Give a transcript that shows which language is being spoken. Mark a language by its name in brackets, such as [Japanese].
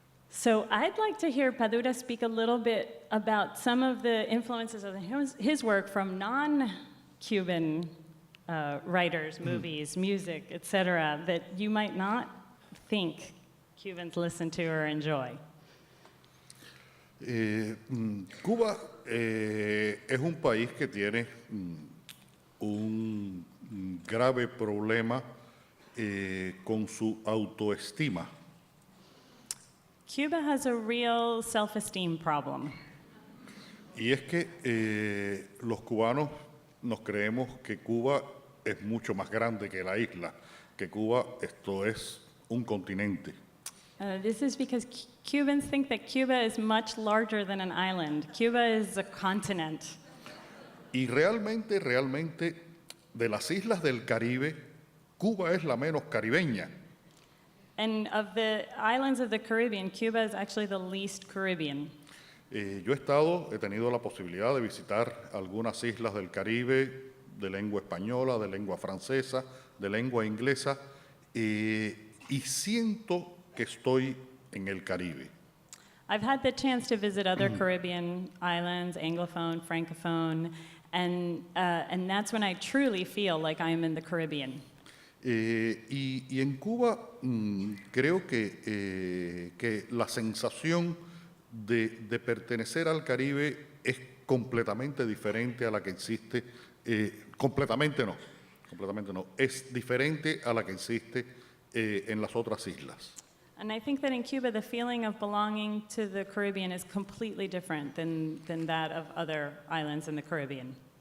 [English] So I'd like to hear Padura speak a little bit about some of the influences of his work from non-Cuban writers, movies, music, etc., that you might not think Cubans listen to or enjoy. [Spanish] Cuba es un país que tiene un grave problema con su autoestima. [English] Cuba has a real self-esteem problem. [Spanish] Y es que los cubanos nos creemos que Cuba es mucho más grande que la isla, que Cuba esto es un continente. [English] This is because Cubans think that Cuba is much larger than an island. Cuba is a continent. [Spanish] Y realmente, de las islas del Caribe, Cuba es la menos caribeña. [English] And of the islands of the Caribbean, Cuba is actually the least Caribbean. [Spanish] Yo he tenido la posibilidad de visitar algunas islas del Caribe de lengua española, de lengua francesa, de lengua inglesa, y siento que estoy en el Caribe. [English] I've had the chance to visit other Caribbean islands, Anglophone, Francophone, and that's when I truly feel like I am in the Caribbean. [Spanish] Y en Cuba creo que la sensación de pertenecer al Caribe es completamente diferente a la que existe, completamente no, es diferente a la que existe en las otras islas. [English] And I think that in Cuba, the feeling of belonging to the Caribbean is completely different than that of other islands in the Caribbean.